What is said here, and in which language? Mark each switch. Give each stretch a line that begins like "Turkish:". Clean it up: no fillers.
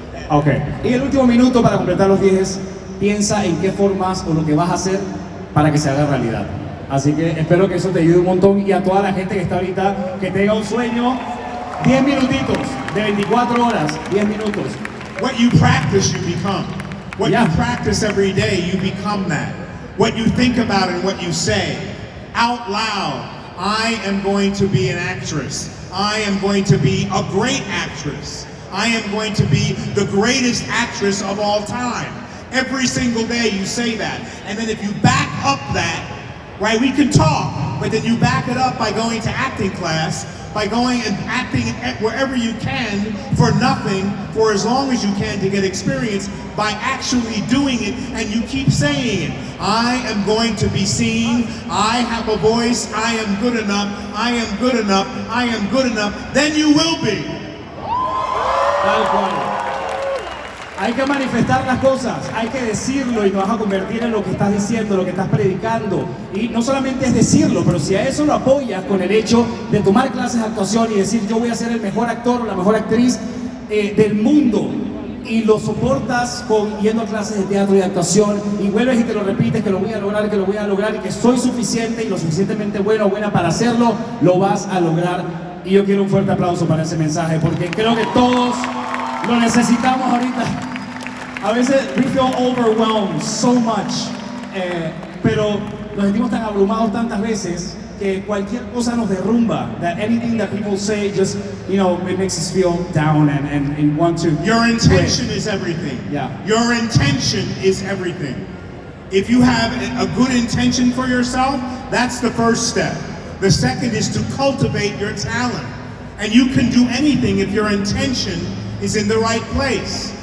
Spanish: Ok, y el último minuto para completar los 10 es piensa en qué formas o lo que vas a hacer para que se haga realidad. Así que espero que eso te ayude un montón, y a toda la gente que está ahorita, que tenga un sueño, 10 minutitos de 24 horas, 10 minutos.
English: What you practice, you become. What Yeah. you practice every day, you become that. What you think about and what you say out loud. I am going to be an actress. I am going to be a great actress. I am going to be the greatest actress of all time. Every single day you say that. And then if you back up that, right, we can talk, but then you back it up by going to acting class, by going and acting wherever you can for nothing, for as long as you can to get experience, by actually doing it, and you keep saying it. I am going to be seen, I have a voice, I am good enough, I am good enough, I am good enough, then you will be.
Spanish: Tal cual. Hay que manifestar las cosas, hay que decirlo y te vas a convertir en lo que estás diciendo, lo que estás predicando. Y no solamente es decirlo, pero si a eso lo apoyas con el hecho de tomar clases de actuación y decir yo voy a ser el mejor actor o la mejor actriz del mundo, y lo soportas con yendo a clases de teatro y de actuación y vuelves y te lo repites que lo voy a lograr, que lo voy a lograr y que soy suficiente y lo suficientemente bueno o buena para hacerlo, lo vas a lograr. Y yo quiero un fuerte aplauso para ese mensaje, porque creo que todos lo necesitamos ahorita. A veces
English: we feel overwhelmed so much,
Spanish: pero nos sentimos tan abrumados tantas veces que cualquier cosa nos derrumba.
English: That anything that people say just, you know, it makes us feel down and want to Your intention quit. is everything. Yeah. Your intention is everything. If you have a good intention for yourself, that's the first step. The second is to cultivate your talent. And you can do anything if your intention is in the right place.